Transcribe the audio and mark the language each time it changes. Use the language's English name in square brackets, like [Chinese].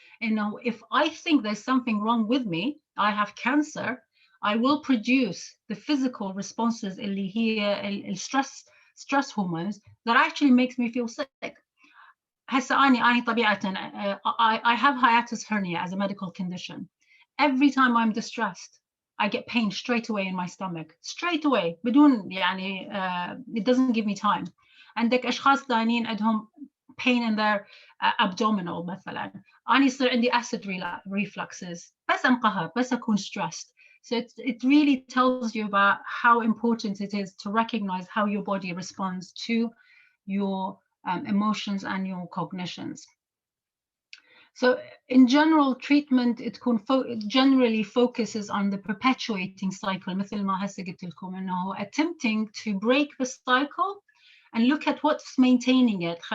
[English] إنه if I think there's something wrong with me, I have cancer, I will produce the physical responses [Arabic] اللي هي [English] stress hormones that actually makes me feel sick. [Arabic] هسه أنا طبيعة [English] I have hiatus hernia as a medical condition. Every time I'm distressed, I get pain straight away in my stomach, straight away [Arabic] بدون يعني [English] it doesn't give me time. [Arabic] عندك أشخاص ثانيين عندهم [English] pain in their abdominal [Arabic] مثلا. أنا يصير عندي acid refluxes بس أنقهر بس أكون stressed. [English] So it really tells you about how important it is to recognize how your body responds to your emotions and your cognitions. So in general, treatment it generally focuses on the perpetuating cycle [Arabic] مثل ما هسه قلت لكم إنه [English] attempting to break the cycle and look at what's maintaining it.